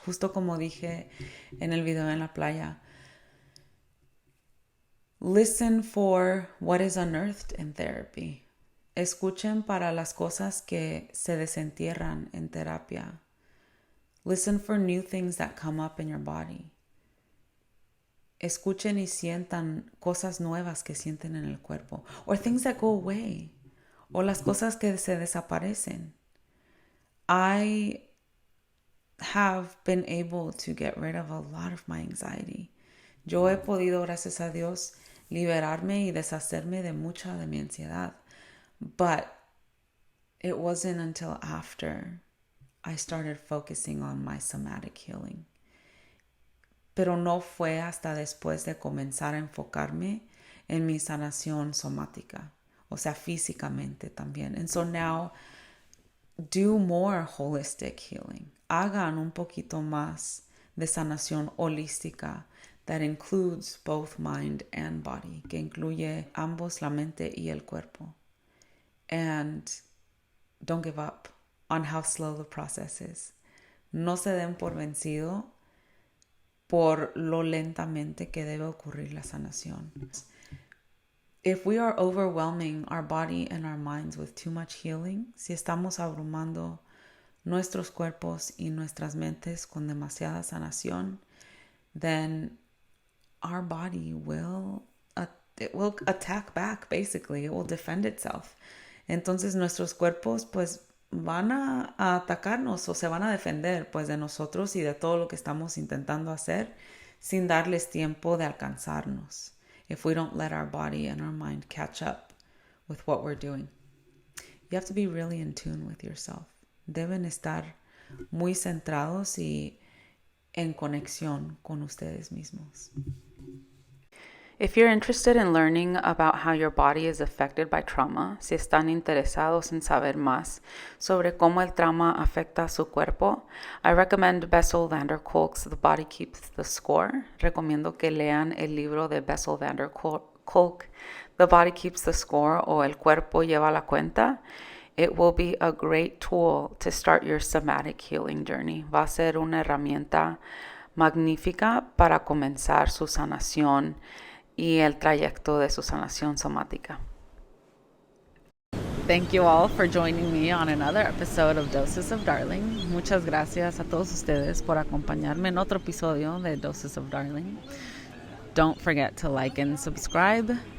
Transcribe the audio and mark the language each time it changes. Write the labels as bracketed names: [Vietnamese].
[Spanish] Justo como dije en el video en la playa. [English] Listen for what is unearthed in therapy. [Spanish] Escuchen para las cosas que se desentierran en terapia. [English] Listen for new things that come up in your body. [Spanish] Escuchen y sientan cosas nuevas que sienten en el cuerpo. [English] Or things that go away. [Spanish] O las cosas que se desaparecen. [English] I have been able to get rid of a lot of my anxiety. [Spanish] Yo he podido, gracias a Dios, liberarme y deshacerme de mucha de mi ansiedad. [English] But it wasn't until after I started focusing on my somatic healing. [Spanish] Pero no fue hasta después de comenzar a enfocarme en mi sanación somática, o sea, físicamente también. [English] And so now, do more holistic healing. [Spanish] Hagan un poquito más de sanación holística [English] that includes both mind and body, [Spanish] que incluye ambos, la mente y el cuerpo. [English] And don't give up on how slow the process is. [Spanish] No se den por vencido por lo lentamente que debe ocurrir la sanación. [English] If we are overwhelming our body and our minds with too much healing, [Spanish] si estamos abrumando nuestros cuerpos y nuestras mentes con demasiada sanación, [English] then our body will attack back, basically. It will defend itself. [Spanish] Entonces nuestros cuerpos pues van a atacarnos o se van a defender pues de nosotros y de todo lo que estamos intentando hacer sin darles tiempo de alcanzarnos. [English] If we don't let our body and our mind catch up with what we're doing. You have to be really in tune with yourself. [Spanish] Deben estar muy centrados y en conexión con ustedes mismos. [English] If you're interested in learning about how your body is affected by trauma, [Spanish] si están interesados en saber más sobre cómo el trauma afecta a su cuerpo, [English] I recommend Bessel van der Kolk's The Body Keeps the Score. [Spanish] Recomiendo que lean el libro de Bessel van der Kolk, The Body Keeps the Score, o El Cuerpo Lleva la Cuenta. [English] It will be a great tool to start your somatic healing journey. [Spanish] Va a ser una herramienta magnífica para comenzar su sanación y el trayecto de su sanación somática. [English] Thank you all for joining me on another episode of Doses of Darling. [Spanish] Muchas gracias a todos ustedes por acompañarme en otro episodio de Doses of Darling. [English] Don't forget to like and subscribe.